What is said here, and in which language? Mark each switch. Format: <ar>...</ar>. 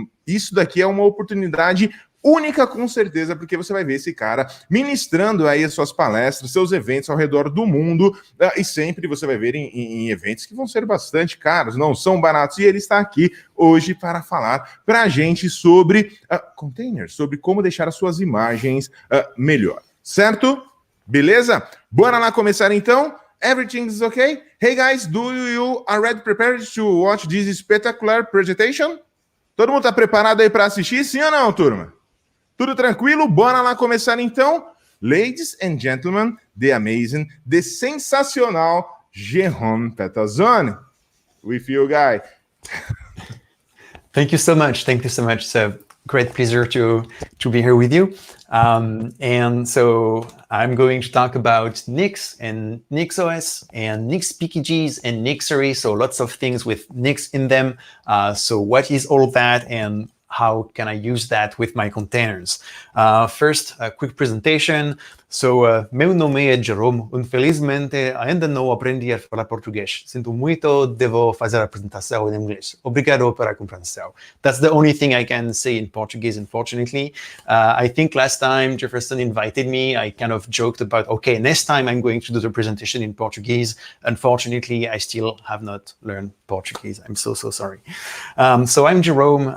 <pt>Isso daqui é uma oportunidade única, com certeza, porque você vai ver esse cara ministrando aí as suas palestras, seus eventos ao redor do mundo, e sempre você vai ver em eventos que vão ser bastante caros, não são baratos, e ele está aqui hoje para falar para a gente sobre containers, sobre como deixar as suas imagens melhor, certo? Beleza? Bora lá começar então?</pt> <en>Everything is okay? Hey guys, do you already prepared to watch this spectacular presentation?</en> <pt>Todo mundo está preparado aí para assistir, sim ou não, turma? Tudo tranquilo? Bora lá começar então?</pt> <en>Ladies and gentlemen, the amazing, the sensacional Jérôme Petazzoni. With you, guy. Thank you so much. Thank you so much. It's a great pleasure to be here with you. And so I'm going to talk about Nix and NixOS and nixpkgs and Nixery. So lots of things with Nix in them. So what is all that and how can I use that with my containers? First, a quick presentation.</en> <pt>So, meu nome é Jérôme. Infelizmente, ainda não aprendi a falar português. Sinto muito, devo fazer a apresentação em inglês. Obrigado pela compreensão.</pt> <en>That's the only thing I can say in Portuguese, unfortunately. I think last time Jefferson invited me, I kind of joked about, okay, next time I'm going to do the presentation in Portuguese. Unfortunately, I still have not learned Portuguese. I'm so sorry. So I'm Jérôme.</en>